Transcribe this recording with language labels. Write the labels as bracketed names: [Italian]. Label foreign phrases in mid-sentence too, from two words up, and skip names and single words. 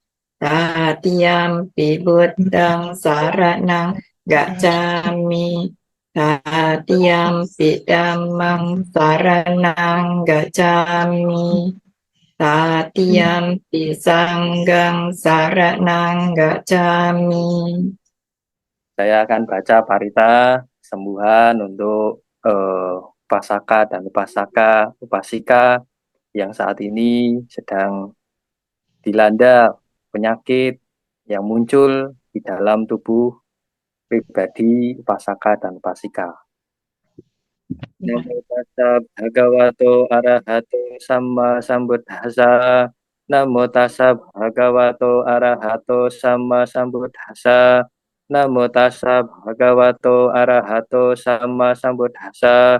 [Pali] Tatiyampi buddhang saranang gacchami. Tatiyampi dhammang saranang gacchami. Tatiyampi sanghang saranang gacchami. [Indonesian] Saya akan baca parita sembuhan untuk upasaka dan upasika yang saat ini sedang dilanda penyakit yang muncul di dalam tubuh pribadi upasaka dan upasika. [Pali] Namo tassa bhagavato arahato sama sambuddhassa. Namo tassa bhagavato arahato sama sambuddhassa. Namo tassa bhagavato arahato sama sambuddhassa.